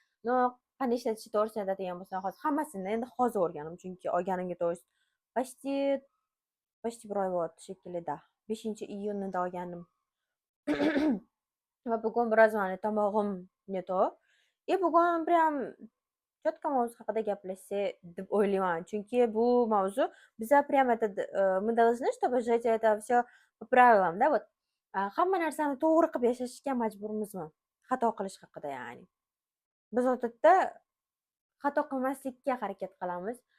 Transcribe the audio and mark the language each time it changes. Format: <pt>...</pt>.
<uz>No, qanday ishlatish to'g'risida aytadigan bo'lsam, hozir hammasini endi hozir o'rgandim, chunki olganimga</uz> <ru>то есть почти</ru> <uz>1 oy bo'ldi shekilli da. 5-iyunida olgandim. Va bugun biroz mana tomog'im</uz> <ru>не то. И</ru> <uz>bugun</uz> <ru>прям четко</ru> <uz>mavzu haqida gaplashsak deb o'ylayman. Chunki bu mavzu biza</uz> <ru>прям мы должны, чтобы жить это все по правилам, да, вот.</ru> <uz>Hamma narsani to'g'ri qilib yashashga majburmizmi? Xato qilish haqida ya'ni. Biz odatda xato qilmaslikka harakat qilamiz.</uz>